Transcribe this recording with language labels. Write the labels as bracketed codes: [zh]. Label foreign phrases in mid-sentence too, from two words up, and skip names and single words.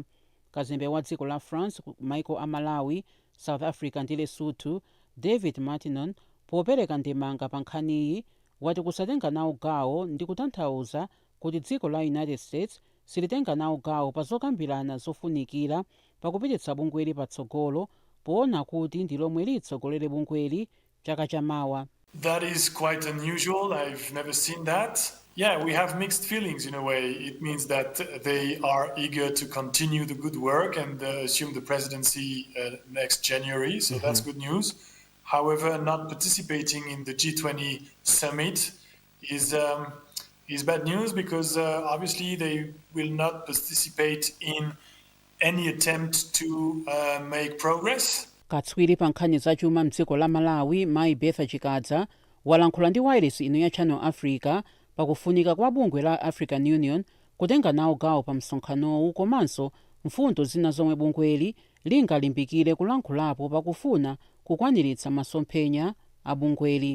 [ny] Kazembe wa dziko la France, maiko a Malawi, South Africa ndi Lesotho, David Martinon, popereka ndemanga pa nkhaniyi wati kusatenga nawo gawo ndi kutanthauza kuti dziko la United States silitenga nawo gawo pa zokambirana zofunikira pakupititsa bungweli patsogolo poona kuti ndi lomwe litsogolere bungweli chaka chamawa. [en] That is quite unusual. I've never seen that. Yeah, we have mixed feelings in a way. It means that they are eager to continue the good work and assume the presidency next January, so that's good news. However, not participating in the G20 summit is bad news because obviously they will not participate in any attempt to make progress. [ny] Katswiri pa nkhani zachuma mdziko la Malawi, Mai Betha Chikadza walankhula ndi wailesi ino ya Channel Africa pakufunika kwa bungwe la African Union kutenga nawo gawo pa msonkhanowu komanso mfundo zina zomwe bungweli lingalimbikire kulankhulapo pakufuna kukwaniritsa masomphenya a bungweli.